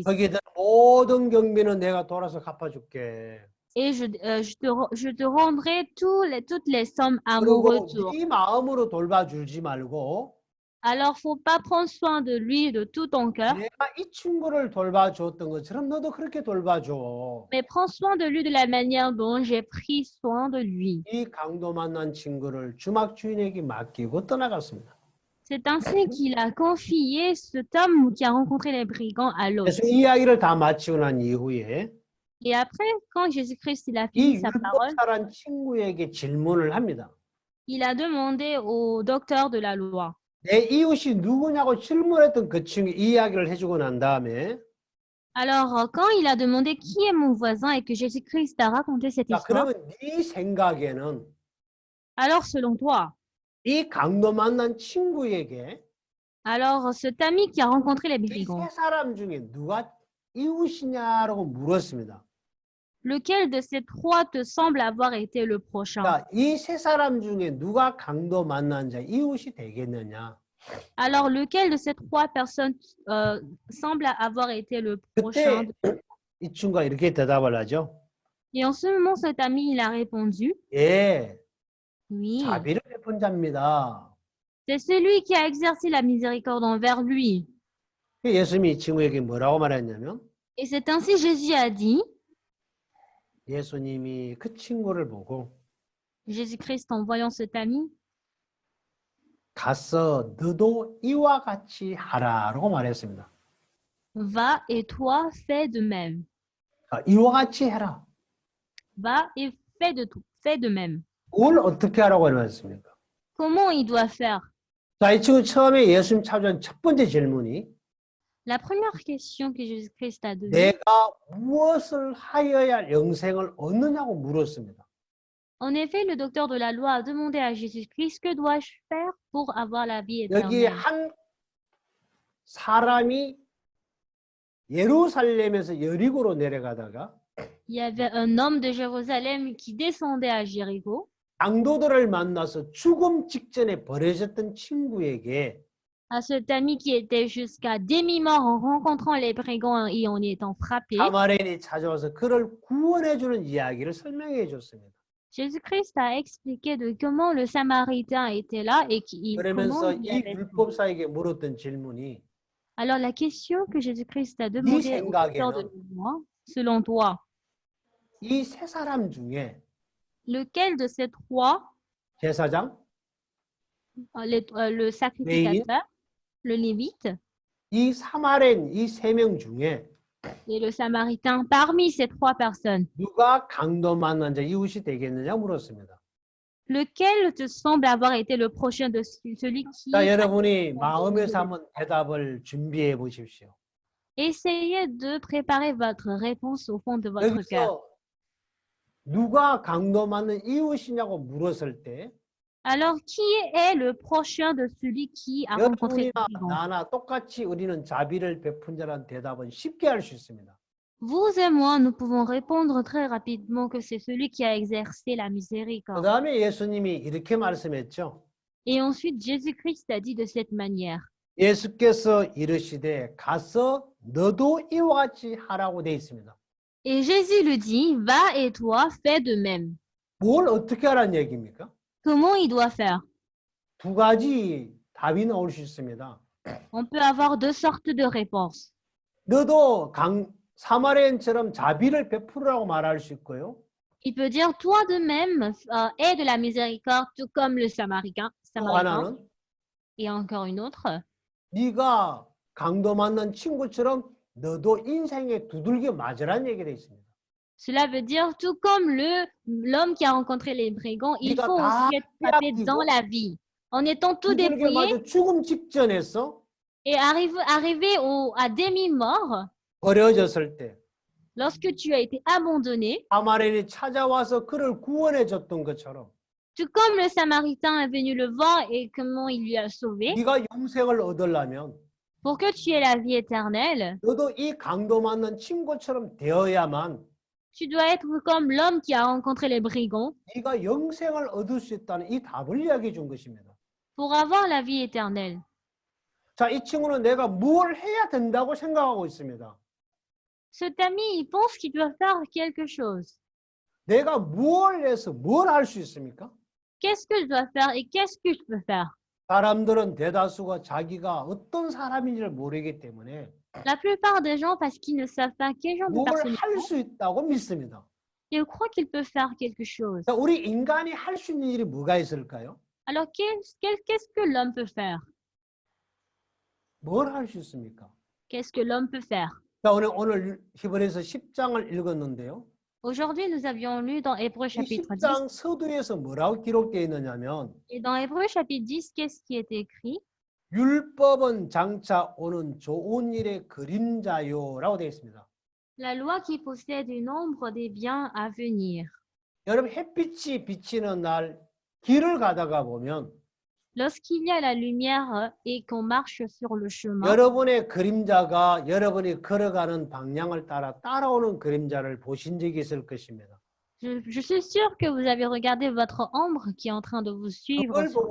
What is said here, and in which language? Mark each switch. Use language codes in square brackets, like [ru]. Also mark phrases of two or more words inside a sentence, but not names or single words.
[ko] 거기에 대한 모든 경비는 내가 돌아서 갚아줄게. [fr] Et je te rendrai toutes les sommes à mon [ko] 그리고 [fr] retour. [ko] 네 마음으로 돌봐주지 말고 [fr] Alors, faut pas prendre soin de lui de tout ton cœur, [ko] 내가 이 친구를 돌봐줬던 것처럼 너도 그렇게 돌봐줘. [fr] mais prends soin de lui de la manière dont j'ai pris soin de lui. [ko] 이 강도 만난 친구를 주막 주인에게 맡기고 떠나갔습니다. [fr] C'est ainsi qu'il a confié cet homme qui a rencontré les brigands à l'autre. [ko] 그래서 이 이야기를 다 마치고 난 이후에 [fr] Et après, quand Jésus-Christ il a [ko] 이 [fr] fini sa parole, [ko] 율법사란 친구에게 질문을 합니다. [fr] il a demandé au docteur de la loi, [ko] 내 이웃이 누구냐고 질문했던 그 친구 이야기를 해주고 난 다음에 [fr] alors quand il a demandé qui est mon voisin et que Jésus-Christ a raconté cette [ko] 자, [fr] histoire, [ko] 그러면 네 생각에는 [fr] alors selon toi, [ko] 이 강도 만난 친구에게 [fr] alors cet ami qui a rencontré les [ko] 이 [fr] brigands, [ko] 세 사람 중에 누가 이웃이냐라고 물었습니다. [fr] lequel de ces 3 te semble avoir été le prochain? [ko] 자, 이 세 사람 중에 누가 강도 만난 자 이웃이 되겠느냐? [fr] Alors lequel de ces 3 personnes semble avoir été le prochain? [ko] 그때 이 친구가 이렇게 대답을 하죠. [fr] Et en ce moment, cet ami, il a répondu, [ko] 예, [fr] oui, [ko] 자비를 베푼 자입니다. [fr] c'est celui qui a exercé la miséricorde envers lui. [ko] 예수님이 이 친구에게 뭐라고 말했냐면 [fr] Et c'est ainsi Jésus a dit, [ko] 예수님이 그 친구를 보고 [fr] Jésus-Christ en voyant cet ami, [ko] 가서 너도 이와 같이 하라라고 말했습니다. [fr] va et toi fais de même. [ko] 이와 같이 해라. [fr] Va et fais de même. [ko] 뭘 어떻게 하라고 말했습니까? [fr] Comment il doit faire? [ko] 자, 이 친구 처음에 예수님 찾아온 첫 번째 질문이 [fr] La première question que Jésus-Christ a donnée, [ko] 내가 무엇을 하여야 영생을 얻느냐고 물었습니다. [fr] en effet, le docteur de la loi a demandé à Jésus-Christ, que dois-je faire pour avoir la vie [ko] 여기 [fr] éternelle? [ko] 한 사람이 예루살렘에서 여리고로 내려가다가 [fr] Il y avait un homme de Jérusalem qui descendait à Jéricho. [ko] 강도들을 만나서 죽음 직전에 버려졌던 친구에게 [fr] À cet ami qui était jusqu'à demi-mort en rencontrant les brigands et en y étant frappé, [ko] 사마리아인이 찾아와서 그를 구원해주는 이야기를 설명해 줬습니다. [fr] Jésus-Christ a expliqué de comment le Samaritain était là et [ko] 그러면서 [fr] comment il [ko] 이 [fr] avait... [ko] 율법사에게 물었던 질문이 [fr] Alors la question que Jésus-Christ a demandé au docteur de la loi, selon toi, [ko] 이 세 사람 중에 [fr] lequel de ces 3, [ko] 제사장, [fr] le sacrificateur, le lévite [ko] 이 사마리아인 이 세 명 중에 [fr] et le Samaritain, parmi ces 3 personnes, [ko] 누가 강도 만난 자 이웃이 되겠느냐 물었습니다. [fr] Lequel te semble avoir été le prochain de celui qui... [ko] 자, 여러분이 마음에서 한번 대답을 준비해 보십시오. [fr] Essayez de préparer votre réponse au fond de votre cœur. [ko] 여기서 누가 강도 맞는 이웃이냐고 물었을 때 [fr] Alors, qui est le prochain de celui qui a rencontré [ko] 여러분이나 [fr] le brigand? [ko] 나나 똑같이 우리는 자비를 베푼 자라는 대답은 쉽게 할 수 있습니다. [fr] Vous et moi, nous pouvons répondre très rapidement que c'est celui qui a exercé la [ko] 그 [fr] miséricorde. [ko] 다음에 예수님이 이렇게 말씀했죠. [fr] Et ensuite, Jésus-Christ a dit de cette manière. [ko] 예수께서 이르시되 가서 너도 이와 같이 하라고 돼 있습니다. [fr] Et Jésus lui dit, va et toi, fais de même. [ko] 뭘 어떻게 하라는 얘기입니까? [fr] Comment il doit faire? [ko] 두 가지 답이 나올 수 있습니다. [fr] On peut avoir deux sortes de réponses. [ko] 너도 사마리아인처럼 자비를 베풀으라고 말할 수 있고요. [fr] Il peut dire, toi de même, aie de la miséricorde, tout comme le Samaritain. [ko] 또 하나는 [fr] Et encore une autre. [ko] 네가 강도 맞는 친구처럼 너도 인생에 두들겨 맞으라는 얘기가 돼 있습니다. [fr] Cela veut dire, tout comme l'homme qui a rencontré les brigands, il [ko] 네가 [fr] faut [ko] 다 [fr] aussi être frappé [ko] 빼앗기고 [fr] dans la vie. En étant tout [ko] 두들겨 [fr] dépouillé [ko] 맞아 죽음 직전에서 [fr] et arrivé à demi-mort, [ko] 버려졌을 때 [fr] lorsque tu as été abandonné, [ko] 사마리아인이 찾아와서 그를 구원해 줬던 것처럼 [fr] tout comme le Samaritain est venu le voir et comment il lui a sauvé, [ko] 네가 영생을 얻으려면 [fr] pour que tu aies la vie éternelle, [ko] 너도 이 강도 맞는 친구처럼 되어야만 [fr] tu dois être comme l'homme qui a rencontré les brigands [ko] 네가 영생을 얻을 수 있다는 이 답을 이야기해 준 것입니다. [fr] pour avoir la vie éternelle. [ko] 자, 이 친구는 내가 뭘 해야 된다고 생각하고 있습니다. [fr] Cet ami, il pense qu'il doit faire quelque chose. [ko] 내가 뭘 해서 뭘 할 수 있습니까? [fr] Qu'est-ce que je dois faire et qu'est-ce que je peux faire? [ko] 사람들은 대다수가 자기가 어떤 사람인지를 모르기 때문에 [fr] La plupart des gens, parce qu'ils ne savent pas quel genre de [ko] 뭘 [fr] personne [ko] 할 수 있다고 믿습니다. [fr] ils croient qu'ils peuvent faire quelque chose. [ko] 자, 우리 인간이 할 수 있는 일이 뭐가 있을까요? [fr] Alors, qu'est-ce que l'homme peut faire? [ko] 뭘 할 수 있습니까? [fr] Qu'est-ce que l'homme peut faire? [ko] 자, 오늘 히브리서 10장을 읽었는데요. [fr] Aujourd'hui, nous avions lu dans Hébreu [ko] 이 [fr] chapitre 10. [ko] 10장 서두에서 뭐라고 기록되어 있느냐면 [fr] Et dans Hébreu chapitre 10, qu'est-ce qui est écrit? [ko] 율법은 장차 오는 좋은 일의 그림자요라고 되어 있습니다. [fr] La loi qui possède une ombre des biens à venir. [ko] 여러분 햇빛이 비치는 날 길을 가다가 보면 [fr] Lorsqu'il y a la lumière et qu'on marche sur le chemin, [ko] 여러분의 그림자가 여러분이 걸어가는 방향을 따라오는 그림자를 보신 적이 있을 것입니다. [fr] je suis sûre que vous avez regardé votre ombre qui est en train de vous suivre [ko] 그걸 [fr] sur le